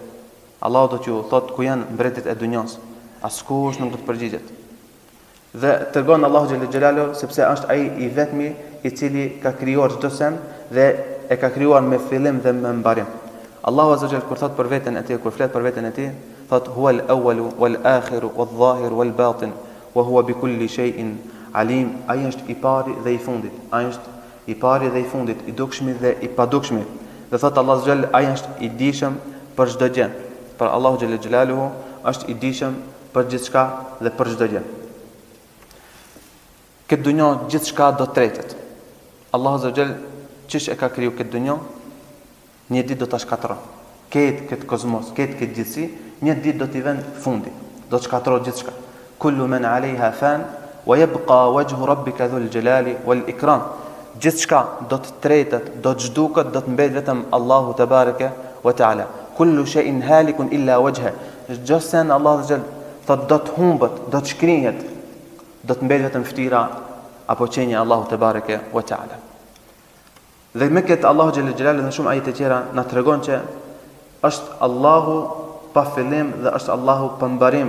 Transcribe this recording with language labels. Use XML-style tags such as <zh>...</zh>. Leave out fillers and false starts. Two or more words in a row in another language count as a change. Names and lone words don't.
<sq>Allahu do t'ju thotë ku janë mbretërit e dunjos, askush nuk do të përgjigjet. Dhe tregon Allahu</sq> <ar>جل جلاله</ar> <sq>sepse është ai I vetmi I cili ka krijuar çdo sen dhe e ka krijuar me fillim dhe me mbarim. Allahu</sq> <ar>عز وجل</ar> <sq>kur thot për veten e Tij, kur flet për veten e Tij, thot</sq> <ar>هو الأول والآخر والظاهر والباطن وهو بكل شيء عليم.</ar> <sq>Ai është I pari dhe I fundit. Ai është I pari dhe I fundit, I dukshmi dhe I padukshmi. Dhe thot Allahu</sq> <ar>عز وجل,</ar> <sq>ai është I dijshëm për çdo gjë. Për Allahu</sq> <ar>جل جلاله</ar> <sq>është I dijshëm për gjithçka dhe për çdo gjë. Këtë dunjë gjithçka do tretet. Allahu</sq> <ar>عز وجل</ar> <sq>çish e ka kriju këtë dunjë, një ditë do ta shkatërron. Këtë kozmos, këtë gjithësi, një ditë do t'i vën fundi. Do të shkatërrohet gjithçka.</sq> <ar>كل من عليها فان ويبقى وجه ربك ذو الجلال والإكرام.</ar> <sq>Gjithçka do të tretet, do të zhduket, do të mbetet vetëm Allahu</sq> <ar>تبارك وتعالى. كل شيء هالك إلا وجهه.</ar> <sq>Çdo sen Allahu Azza thot do të humbet, do të shkrihet, do të mbetet vetëm fytyra apo qenia Allahu</sq> <ar>تبارك وتعالى.</ar> <sq>Dhe me këtë Allahu</sq> <ar>جل جلاله</ar> <sq>në shumë ajete tjera na tregon që është Allahu pa fillim dhe është Allahu pa mbarim.</sq>